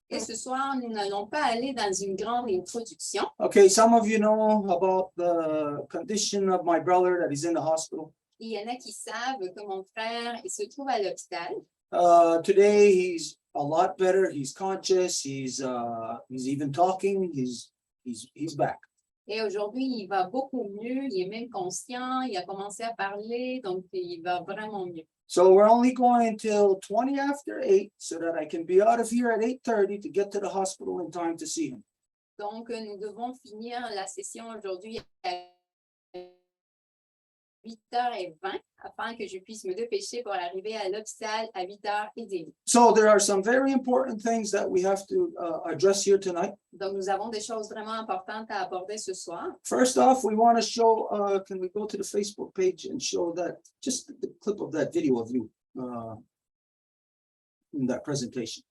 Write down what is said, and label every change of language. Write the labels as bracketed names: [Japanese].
[French] Et ce soir, nous n'allons pas aller dans une grande introduction. [English] Okay, some of you know about the condition of my brother that he's in the hospital. [French] Il y en a qui savent que mon frère il se trouve à l'hôpital. [English] Today he's a lot better. He's conscious. He's even talking. He's back. [French] Et aujourd'hui, il va beaucoup mieux. Il est même conscient. Il a commencé à parler, donc il va vraiment mieux. [English] So we're only going till 20 after 8 so that I can be out of here at 8:30 to get to the hospital in time to see him. [French] Donc, nous devons finir la session aujourd'hui à 8h20 afin que je puisse me dépêcher pour arriver à l'hôpital à 8h30. [English] So there are some very important things that we have to address here tonight. [French] Donc, nous avons des choses vraiment importantes à aborder ce soir. [English] First off, we want to show, can we go to the Facebook page and show that, just the clip of that video of you in that presentation.